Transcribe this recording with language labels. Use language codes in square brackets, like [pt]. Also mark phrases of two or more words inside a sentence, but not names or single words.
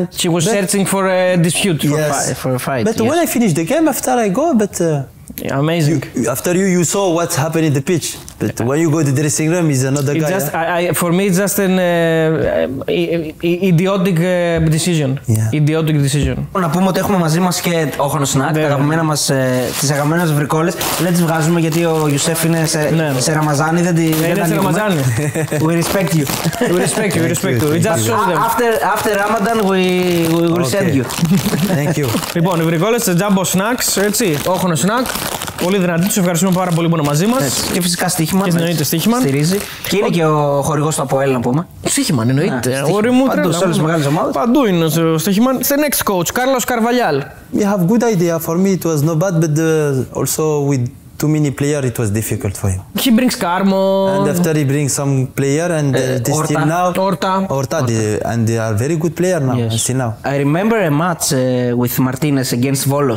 [en] She was searching for a dispute, for a fight. But when I finished the game, after I go, but... amazing. After you saw what happened in the pitch. But when you go to the dressing room, he's another guy. Just, for me, it's just an idiotic decision. Yeah. Idiotic decision. [el] Να πούμε ότι έχουμε μαζί μας και όχονο σνακ, τις αγαπημένες μας βρικόλες. Δεν τις βγάζουμε γιατί ο Γιουσέφ είναι σε Ραμαζάνι, δεν τις ανοίγουμε. [en] We respect you. We respect you, we respect you. We just show them. After Ramadan, we will send you. Thank you. [el] Λοιπόν, οι βρικόλες Jumbo Snacks, έτσι, όχονο σνακ. Πολύ δυνατή, τους ευχαριστούμε πάρα πολύ που είναι μαζί μας. Και φυσικά στοίχημα. Και εννοείται στοίχημα. Στηρίζει. Και είναι και ο χορηγός του ΑΠΟΕΛ, να πούμε. Στοίχημα, εννοείται. Παντού, σε όλες τις μεγάλες ομάδες. Παντού είναι ο στοίχημα. [en] The next coach, Carlos Carvalhal. We have good idea. For me, it was not bad, but also with too many players, it was difficult for him. He brings Carmo. And after he brings some player, and this team now, Orta, and they are very good player now. Yes. Still now. I remember a match with Martinez against Volos.